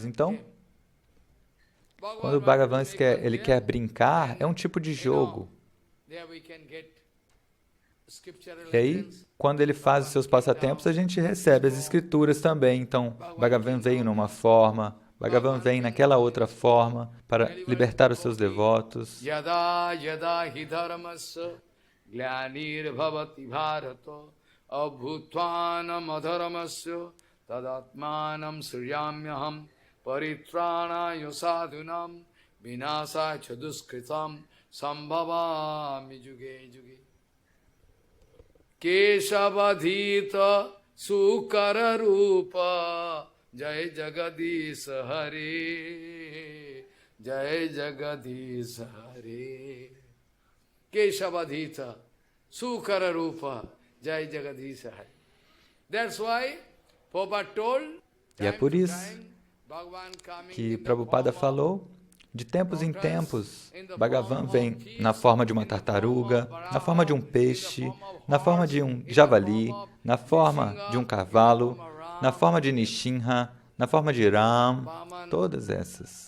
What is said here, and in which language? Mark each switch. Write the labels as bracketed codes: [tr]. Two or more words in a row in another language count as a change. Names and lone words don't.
[pt] Então, quando o Bhagavan ele quer brincar, é um tipo de jogo. E aí, quando ele faz os seus passatempos, a gente recebe as escrituras também. Então, Bhagavan veio numa forma, Bhagavan vem naquela outra forma para libertar os seus devotos. [sa] यदा यदा हि धर्मस्य ग्लानिर् भवति भारत अभ्युत्थानम् अधर्मस्य तदात्मानं सृजाम्यहम् परित्राणाय साधूनां विनाशाय च दुष्कृताम् सम्भवामि युगे युगे केशवधृत सूकर रूप जय जगदीश हरे, जय जगदीश हरे, केशवधृत, सूकर रूप, जय जगदीश हरे. [en] That's why Prabhupada told, [pt] e é por isso que Prabhupada falou, De tempos em tempos, Bhagavan vem na forma de uma tartaruga, na forma de um peixe, na forma de um javali, na forma de um cavalo, na forma de Nishinha, na forma de Ram, todas essas.